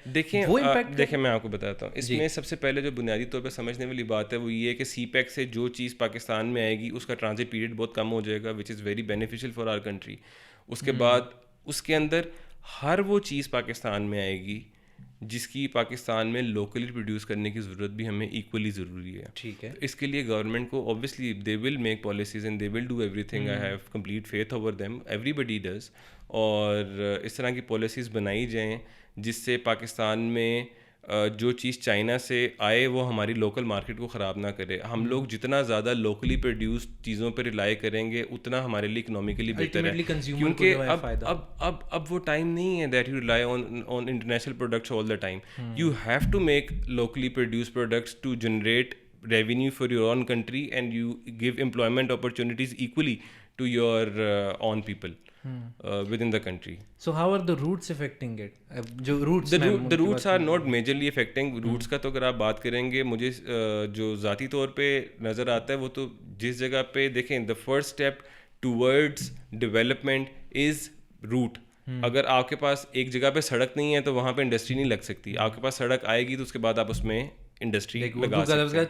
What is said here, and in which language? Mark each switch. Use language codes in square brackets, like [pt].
[ur] دیکھیں میں آپ کو بتاتا ہوں. اس میں سب سے پہلے جو بنیادی طور پہ سمجھنے والی بات ہے وہ یہ ہے کہ سی پیک سے جو چیز پاکستان میں آئے گی اس کا ٹرانزٹ پیریڈ بہت کم ہو جائے گا, [en] Which is very beneficial for our country. [ur] اس کے بعد اس کے اندر ہر وہ چیز پاکستان میں آئے گی جس کی پاکستان میں لوکلی پروڈیوس کرنے کی ضرورت بھی ہمیں ایکولی ضروری ہے. ٹھیک ہے. اس کے لیے گورنمنٹ کو [en] Obviously they will make policies and they will do everything. I have complete faith over them, everybody does. [ur] اور اس طرح کی پالیسیز بنائی جائیں جس سے پاکستان میں جو چیز چائنا سے آئے وہ ہماری لوکل مارکیٹ کو خراب نہ کرے. ہم لوگ جتنا زیادہ لوکلی پروڈیوس چیزوں پہ ریلائی کریں گے اتنا ہمارے لیے اکنامیکلی بہتر ہے, کیونکہ اب وہ ٹائم نہیں ہے [en] That you rely on international products all the time. You have to make locally produce products to generate revenue for your own country, and you give employment opportunities equally to your own people within the country. So how are the roots affecting it? [ur] جو roots [en] the roots are not majorly affecting. [ur] roots کا تو اگر آپ بات کریں گے, مجھے جو ذاتی طور پہ نظر آتا ہے وہ تو جس جگہ پہ دیکھیں [en] the first step towards development is root. [ur] اگر آپ کے پاس ایک جگہ پہ سڑک نہیں ہے تو وہاں پہ انڈسٹری نہیں لگ سکتی. آپ کے پاس سڑک آئے گی تو اس کے بعد آپ اس میں انڈسٹری لگا سکتے ہیں.